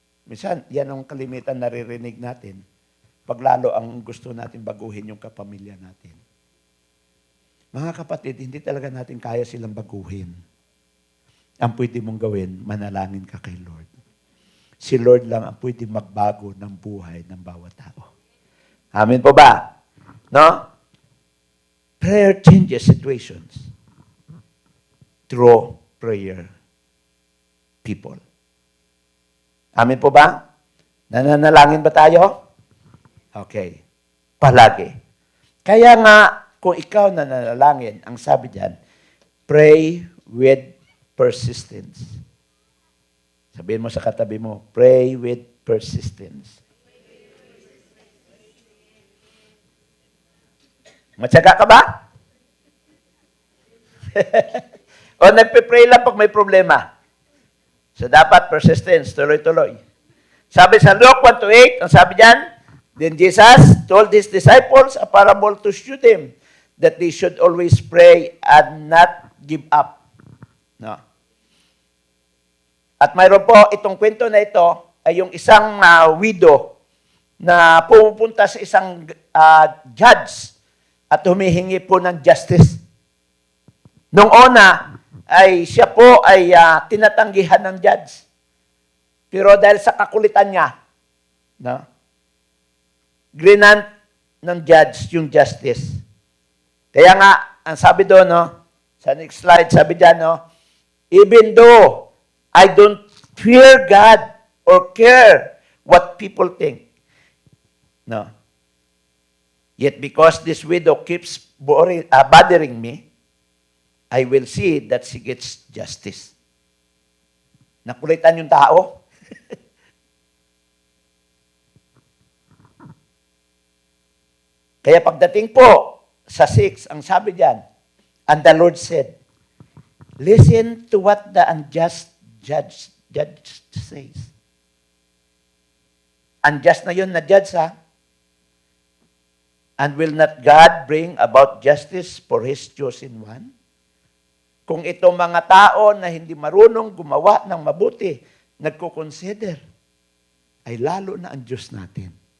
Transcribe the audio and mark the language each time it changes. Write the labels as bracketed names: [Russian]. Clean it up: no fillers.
[Filipino] Minsan, yan ang kalimitan naririnig natin. Paglalo ang gusto natin baguhin yung kapamilya natin. Mga kapatid, hindi talaga natin kaya silang baguhin. Ang pwede mong gawin, manalangin ka kay Lord. Si Lord lang ang pwede magbago ng buhay ng bawat tao. Amen po ba? No? [English] Prayer changes situations through prayer people. [Filipino] Amen po ba? Nananalangin ba tayo? Okay. Palagi. Kaya nga, kung ikaw nananalangin, ang sabi diyan, [English] pray with persistence. [Filipino] Sabihin mo sa katabi mo, [English] pray with persistence. [Filipino] Matyaga ka ba? O nagpe-pray lang pag may problema. So dapat persistence, tuloy-tuloy. Sabi sa Luke 1:8, ang sabi diyan, [English] then Jesus told his disciples a parable to show them that they should always pray and not give up. No. [Filipino] At mayroon po itong kwento na ito ay yung isang widow na pumupunta sa isang judge at humihingi po ng justice. Nung una, ay siya po ay tinatanggihan ng judge. Pero dahil sa kakulitan niya, no, grinant ng judge yung justice. Kaya nga, ang sabi doon, no, Sa next slide, sabi dyan, no? [English] Even though I don't fear God or care what people think. No. Yet because this widow keeps bothering me, I will see that she gets justice. [Filipino] Nakulitan yung tao. Kaya pagdating po sa 6, ang sabi diyan, [English] and the Lord said, listen to what the unjust judge says. [Filipino] Unjust na yun na judge, ha? [English] And will not God bring about justice for His chosen one? [Filipino] Kung itong mga tao na hindi marunong gumawa ng mabuti, nagko-consider, ay lalo na ang Diyos natin.